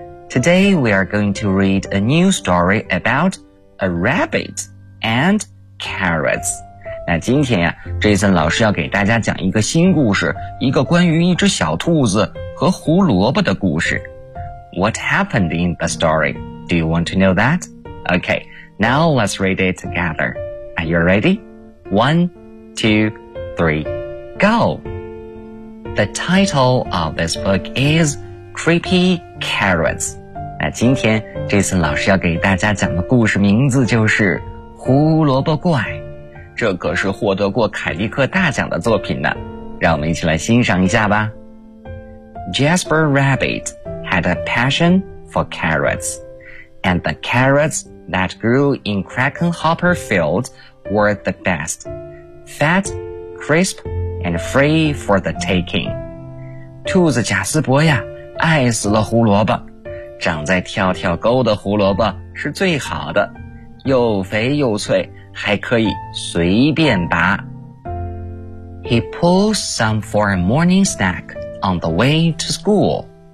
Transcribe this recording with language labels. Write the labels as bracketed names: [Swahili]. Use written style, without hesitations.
[English] Today we are going to read a new story about a rabbit and carrots. [Chinese] 那今天呀 ,Jason 老师要给大家讲一个新故事，一个关于一只小兔子和胡萝卜的故事。 [English] What happened in the story? Do you want to know that? Okay, now let's read it together. Are you ready? 1, 2, 3, go! The title of this book is Creepy Carrots. [Chinese] 那今天 Jason 老师要给大家讲的故事名字就是胡萝卜怪。这可是获得过凯迪克大奖的作品呢。让我们一起来欣赏一下吧。 [English] Jasper Rabbit had a passion for carrots, and the carrots that grew in Crackenhopper Field were the best, fat, crisp, and free for the taking. [Chinese] 兔子贾斯伯呀，爱死了胡萝卜，长在跳跳沟的胡萝卜是最好的，又肥又脆，还可以随便拔。 [English] He pulled some for a morning snack on the way to school.